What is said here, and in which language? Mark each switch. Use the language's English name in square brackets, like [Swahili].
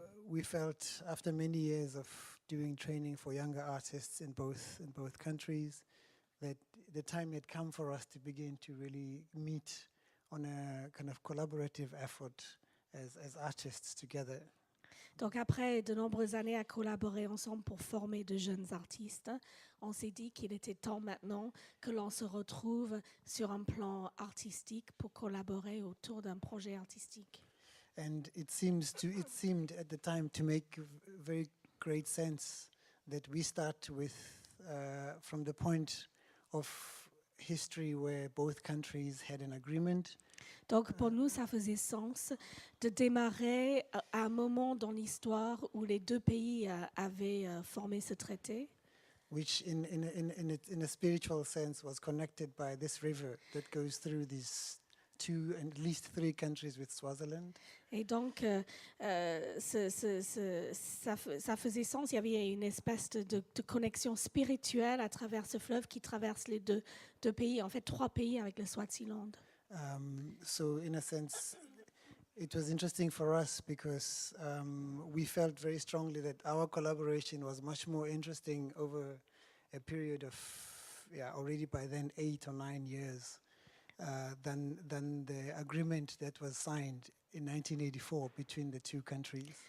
[English] we felt after many years of doing training for younger artists in both countries that the time had come for us to begin to really meet on a kind of collaborative effort as artists together. [French] Donc après de nombreuses années à collaborer ensemble pour former de jeunes artistes, on s'est dit qu'il était temps maintenant que l'on se retrouve sur un plan artistique pour collaborer autour d'un projet artistique. [English] And it seemed at the time to make very great sense that we start with from the point of history where both countries had an agreement. [French] Donc pour nous, ça faisait sens de démarrer à un moment dans l'histoire où les deux pays avaient formé ce traité, [English] Which in a spiritual sense was connected by this river that goes through these two and at least three countries with Swaziland. [French] et donc ça faisait sens. Il y avait une espèce de connexion spirituelle à travers ce fleuve qui traverse les deux pays, en fait 3 pays avec le Swaziland. [English] So in a sense, it was interesting for us because we felt very strongly that our collaboration was much more interesting over a period of, already by then 8 or 9 years than the agreement that was signed in 1984 between the two countries.